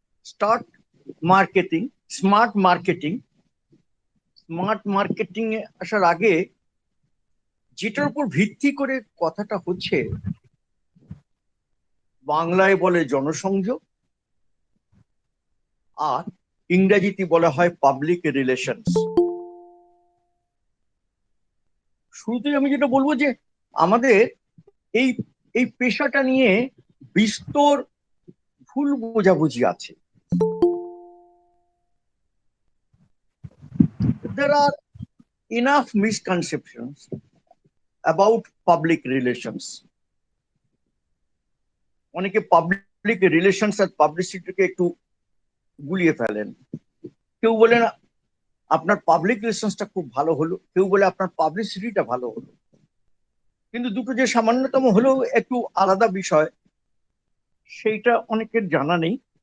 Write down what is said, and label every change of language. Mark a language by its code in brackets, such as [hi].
[bn] Start marketing, smart marketing. Smart marketing এ আসার আগে যেটার উপর ভিত্তি করে কথাটা হচ্ছে, বাংলায় বলে জনসংযোগ, আর ইংরেজিতে বলা হয় পাবলিক রিলেশনস। শুরুতেই আমি যেটা বলবো যে আমাদের এই এই পেশাটা নিয়ে বিস্তর ভুল বোঝাবুঝি আছে। [en] There are enough misconceptions about public relations. [bn] অনেকে পাবলিক রিলেশনস আর পাবলিসিটিকে একটু গুলিয়ে ফেলেন। কেউ বলেন আপনার পাবলিক রিলেশনসটা খুব ভালো হলো, কেউ বলে আপনার পাবলিসিটিটা ভালো হলো। কিন্তু দুটো যে সামান্যতম হলেও একটু আলাদা বিষয়, সেইটা অনেকের জানা নেই।